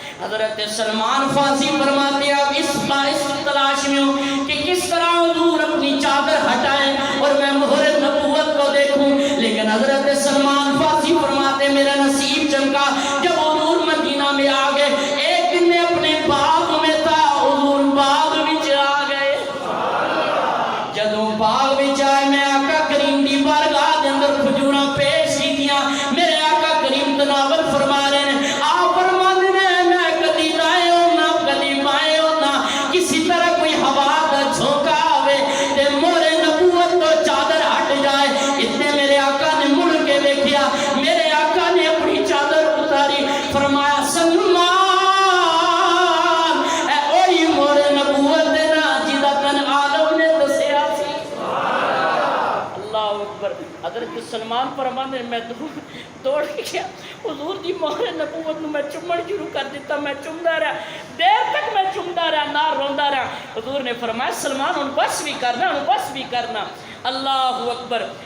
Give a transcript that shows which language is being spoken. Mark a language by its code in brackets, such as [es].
[ur] حضرت سلمان فارسی فرماتے ہیں اب اس تلاش میں ہوں کہ کس طرح حضور اپنی چادر ہٹائیں اور میں مہر نبوت کو دیکھوں. لیکن حضرت سلمان فارسی فرماتے ہیں میرا نصیب چمکا جب حضور مدینہ میں آ گئے. ایک دن میں اپنے باغ میں تھا, [pa] حضور باغ وچ آ گئے. جدوں باغ وچ آئے میں آقا کریم دی بارگاہ دے اندر کھجوراں پیش کیتیاں. [ur] میرے آقا کریم تناول فرما رہے ہیں, آپ فرماتے ہیں [pa] میں کدی دائیں ہونا کدی بائیں ہونا, کسی طرح کوئی ہوا دا جھونکا آوے تے مہر نبوت تو چادر ہٹ جائے. اتنے میرے آقا نے مڑ کے دیکھیا, میرے آقا نے اپنی چادر اتاری. فرمایا سلمان اے اوہی مہر نبوت دے نا جدا تن عالم نے دسیا سی. [ar] اللہ اکبر. [ur] حضرت سلمان فرماتے ہیں میں دوڑ کے گیا, [pa] حضور دی مہر نبوت نو میں چومن شروع کر دیتا. میں چومدا رہا, دیر تک میں چومدا رہا, نہ روندا رہا. حضور نے فرمایا سلمان ہن بس بھی کرنا, ہن بس بھی کرنا. اللہ اکبر.